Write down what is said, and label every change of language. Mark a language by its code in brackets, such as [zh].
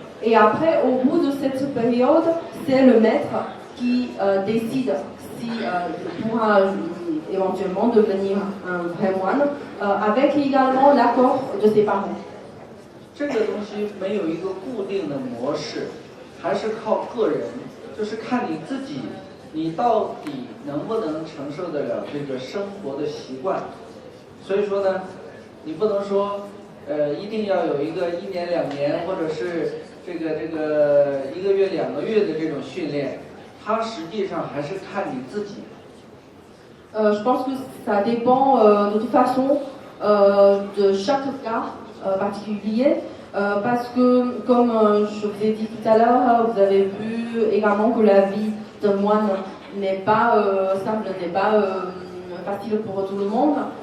[fr] Et après, au bout de cette période, c'est le maître qui décide si il pourra éventuellement devenir un vrai moine, avec également l'accord de ses parents. [zh] 这个东西没有一个固定的模式，还是靠个人，就是看你自己，你到底能不能承受得了这个生活的习惯。所以说呢，你不能说，一定要有一个1年2年，或者是这个1个月2个月的这种训练，它实际上还是看你自己。 [fr] Je pense que ça dépend de toute façon de chaque cas particulier, parce que comme je vous ai dit tout à l'heure, vous avez vu également que la vie d'un moine n'est pas simple, n'est pas facile pour tout le monde.